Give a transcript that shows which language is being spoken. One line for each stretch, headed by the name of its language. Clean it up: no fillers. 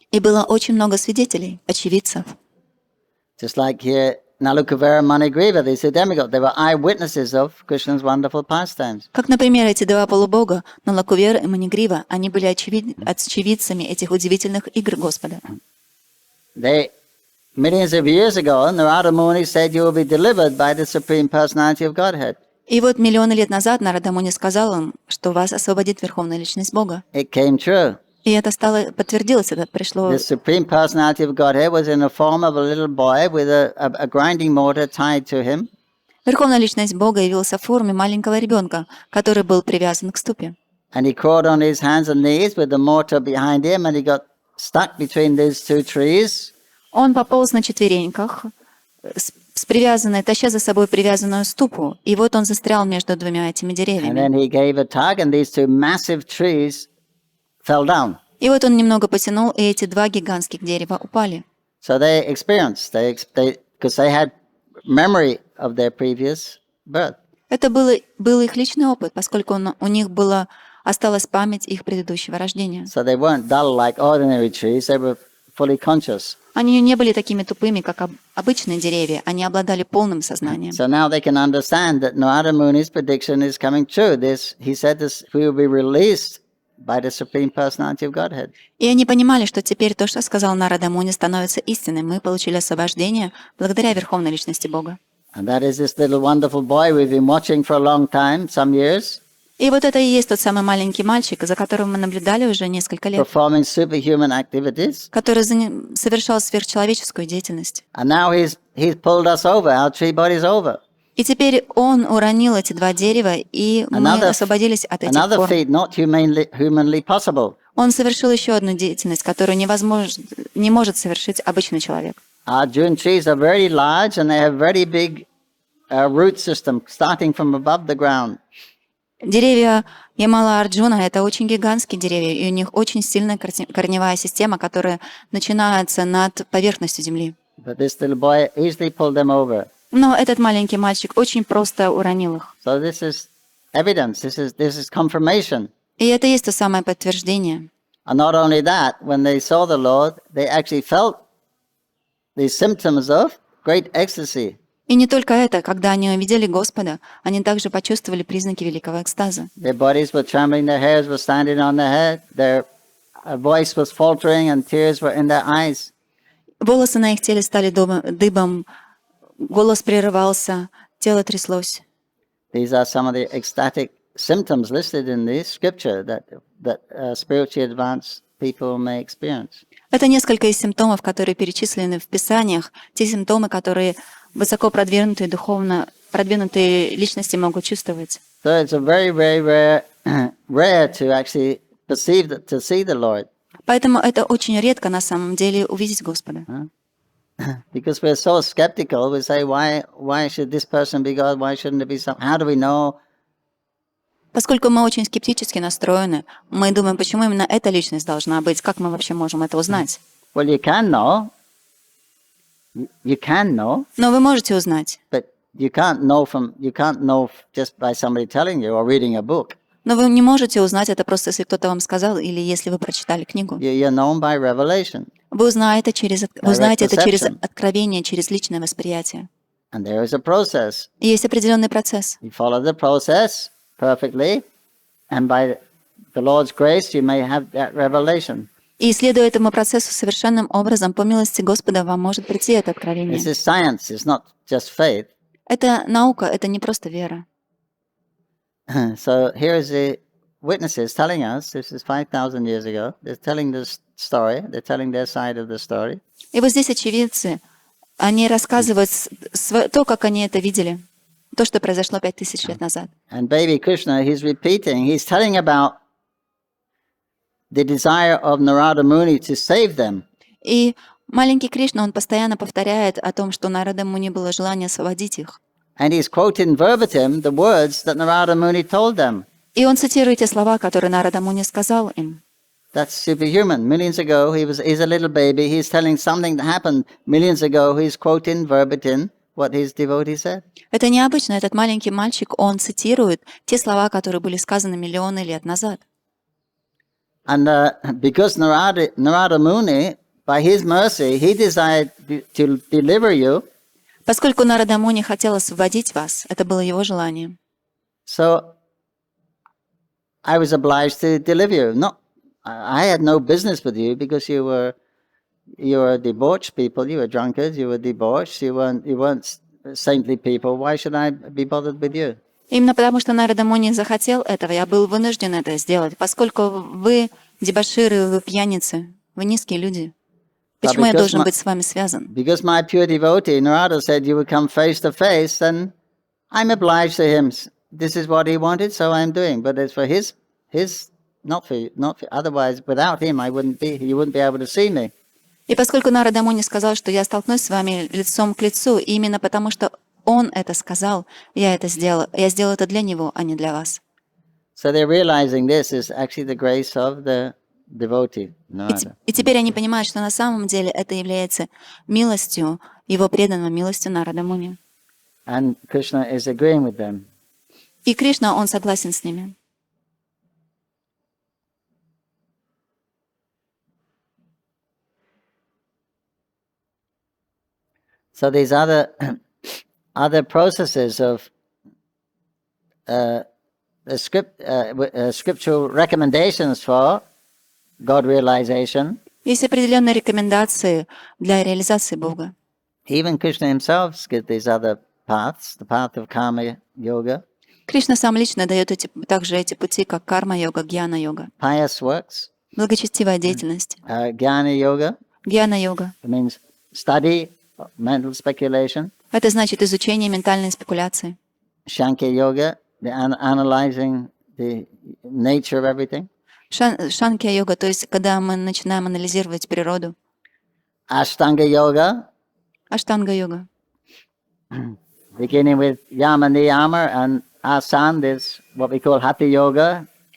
Russian: И было очень много свидетелей, очевидцев.
English: Just like here, Nalukavera and Manigriva, these two demigods, they were eyewitnesses of Krishna's wonderful pastimes.
Russian: Как, например, эти два полубога, Налакувера и Манигрива, они были очевидцами этих удивительных игр Господа.
English: They, millions of years ago, Narada Muni said you will be delivered by the Supreme Personality of Godhead.
Russian: И вот миллионы лет назад Нарада Муни сказал им, что вас освободит Верховная Личность Бога.
English: It came true.
Russian: И это подтвердилось, это пришло.
English: The Supreme Personality of Godhead was in the form of a little boy with a grinding mortar tied to him.
Russian: Верховная Личность Бога явился в форме маленького ребенка, который был привязан к ступе.
English: And he crawled on his hands and knees with the mortar behind him, and he got stuck between these two trees.
Russian: Он пополз на четвереньках, с привязанной, таща за собой привязанную ступу, и вот он застрял между двумя этими
English: And
Russian: деревьями.
English: then he gave a tug, and these two massive trees fell down.
Russian: И вот он немного потянул, и эти два гигантских дерева упали.
English: So they experienced, because they had memory of their previous birth.
Russian: Это был их личный опыт, поскольку у них осталась память их предыдущего рождения.
English: So they weren't dull like ordinary trees, they were fully conscious.
Russian: Они не были такими тупыми, как обычные деревья, они обладали полным сознанием.
English: So now they can understand that Narada Muni's prediction is coming true. He said this, we will be released by the Supreme Personality of Godhead.
Russian: И они понимали, что теперь то, что сказал Нарада Муни, становится истиной. Мы получили освобождение благодаря Верховной Личности Бога.
English: And that is this little wonderful boy we've been watching for a long time, some years,
Russian: И вот это и есть тот самый маленький мальчик, за которым мы наблюдали уже несколько лет,
English: performing superhuman activities.
Russian: который совершал сверхчеловеческую деятельность.
English: And now he's pulled us over, our tree body's over.
Russian: И теперь он уронил эти два дерева, и мы освободились от этих
English: Another
Russian: форм.
English: feat not humanly possible.
Russian: Он совершил еще одну деятельность, которую не может совершить обычный человек.
English: Arjun trees are very large and they have very big root system starting from above the ground.
Russian: Деревья Ямала Арджуна — это очень гигантские деревья, и у них очень сильная корневая система, которая начинается над поверхностью земли.
English: But this little boy easily pulled them over.
Russian: Но этот маленький мальчик очень просто уронил их.
English: So this is evidence. This is confirmation.
Russian: И это есть то самое подтверждение.
English: And not only that, when they saw the Lord, they actually felt these symptoms of great ecstasy.
Russian: И не только это, когда они увидели Господа, они также почувствовали признаки великого экстаза.
English: Their bodies were trembling, their hairs were standing on their head, their voice was faltering, and tears were in their eyes.
Russian: Волосы на их теле стали дыбом, голос прерывался, тело тряслось.
English: These are some of the ecstatic symptoms listed in the scripture that spiritually advanced people may experience.
Russian: Это несколько из симптомов, которые перечислены в Писаниях, те симптомы, которые высоко продвинутые, духовно продвинутые личности могут чувствовать.
English: So it's a very, very rare to actually to see the Lord.
Russian: Поэтому это очень редко на самом деле увидеть Господа.
English: Because we're so skeptical, we say, why should this person be God? Why shouldn't it be some? How do we know?
Russian: Поскольку мы очень скептически настроены, мы думаем, почему именно эта личность должна быть, как мы вообще можем это узнать?
English: Well, you can know. You can know.
Russian: Но вы можете узнать.
English: But you can't know just by somebody telling you or reading a book.
Russian: Но вы не можете узнать это просто, если кто-то вам сказал или если вы прочитали книгу.
English: You're known by revelation.
Russian: Вы узнаете это через откровение, через личное восприятие.
English: And there is a process.
Russian: И есть определенный процесс.
English: You follow the process perfectly, and by the Lord's grace, you may have that revelation.
Russian: И следуя этому процессу совершенным образом, по милости Господа, вам может прийти это откровение.
English: This is science. It's not just faith.
Russian: Это наука, это не просто вера.
English: So here is the witnesses telling us, this is 5,000 years ago, they're telling this story, they're telling their side of the story.
Russian: И вот здесь очевидцы, они рассказывают то, как они это видели, то, что произошло 5000 лет назад.
English: And baby Krishna, he's repeating, he's telling about the desire of Narada Muni to save them.
Russian: И маленький Кришна, он постоянно повторяет о том, что Нарада Муни было желание освободить их.
English: And he's quoting verbatim the words that Narada Muni told them.
Russian: И он цитирует те слова, которые Нарада Муни сказал им.
English: That's superhuman. Millions ago, he's a little baby. He's telling something that happened millions ago. He's quoting verbatim what his devotee said.
Russian: Это необычно. Этот маленький мальчик, он цитирует те слова, которые были сказаны миллионы лет назад.
English: And because Narada Muni, by his mercy, he desired to deliver you.
Russian: Поскольку Нарада Муни хотел освободить вас, это было его желание.
English: So I was obliged to deliver you. No, I had no business with you because you were debauched people. You were drunkards. You were debauched. You weren't saintly people. Why should I be bothered with you?
Russian: Именно потому, что Нарада Муни захотел этого, я был вынужден это сделать, поскольку вы дебоширы, вы пьяницы, вы низкие люди. Почему я должен быть с вами связан?
English: Because my pure devotee Narada said you would come face to face, then I'm obliged to him. This is what he wanted, so I'm doing. But it's for his, not for. Otherwise, without him, you wouldn't be able to see me.
Russian: И поскольку Нарада Муни сказал, что я столкнусь с вами лицом к лицу, именно потому что он это сказал, я это сделал. Я сделал это для него, а не для вас.
English: So they're realizing this is actually the grace of the devotee.
Russian: И теперь они понимают, что на самом деле это является милостью, его преданной милостью Нарада Муни.
English: And Krishna is agreeing with them.
Russian: И Кришна, он согласен с ними.
English: So these other processes of scriptural recommendations for God realization.
Russian: Есть определенные рекомендации для реализации Бога.
English: Even Krishna himself gives these other paths, the path of karma yoga.
Russian: Кришна сам лично дает также эти пути, как карма-йога, гьяна-йога.
English: Pious works.
Russian: Благочестивая деятельность.
English: Jnana yoga.
Russian: Гьяна-йога.
English: It means study mental speculation.
Russian: Это значит изучение ментальной спекуляции.
English: Shankya yoga, the analyzing the nature of everything.
Russian: Шанкья-йога, то есть когда мы начинаем анализировать природу.
English: Ashtanga yoga.
Russian: Аштанга-йога.
English: Beginning with yama, niyama, and asana, there's what we call hatha yoga.